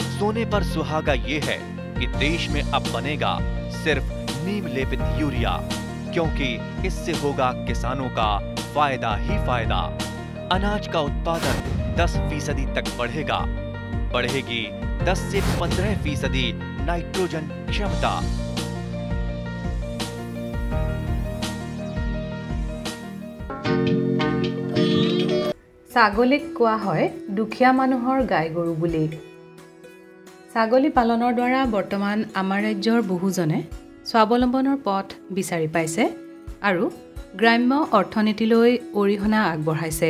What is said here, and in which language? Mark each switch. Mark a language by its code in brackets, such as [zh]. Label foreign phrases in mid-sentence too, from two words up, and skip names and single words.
[hi] सोने पर सुहागा ये है कि देश में अब बनेगा सिर्फ नीम लेपित यूरिया, क्योंकि इससे होगा किसानों का फायदा ही फायदा। अनाज का उत्पादन 10% तक बढ़ेगा। बढ़ेगी 10 से 15% नाइट्रोजन क्षमता। [as] ছাগলীক কোৱা হয় দুখীয়া মানুহৰ গাই গৰু বুলি। ছাগলী পালনৰ দ্বাৰা বৰ্তমান আমাৰ ৰাজ্যৰ বহুজনে স্বাৱলম্বনৰ পথ বিচাৰি পাইছে আৰু গ্ৰাম্য অৰ্থনীতিলৈ অৰিহণা আগবঢ়াইছে।